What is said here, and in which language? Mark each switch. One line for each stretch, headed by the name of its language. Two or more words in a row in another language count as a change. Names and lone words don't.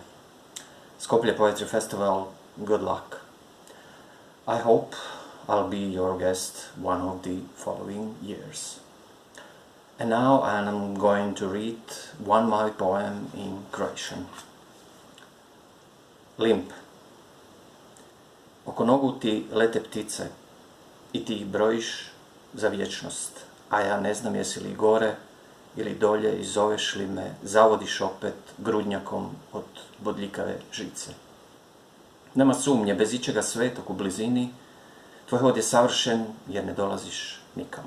English: Skopje Poetry Festival, good luck. I hope I'll be your guest one of the following years. And now I'm going to read one my poem in Croatian. Limp.
Croatian: Oko nogu ti lete ptice i ti ih brojiš za vječnost, a ja ne znam jesi li gore ili dolje i zoveš li me, zavodiš opet grudnjakom od bodljikave žice. Nema sumnje, bez ičega svetog u blizini, tvoj hod je savršen jer ne dolaziš nikamo.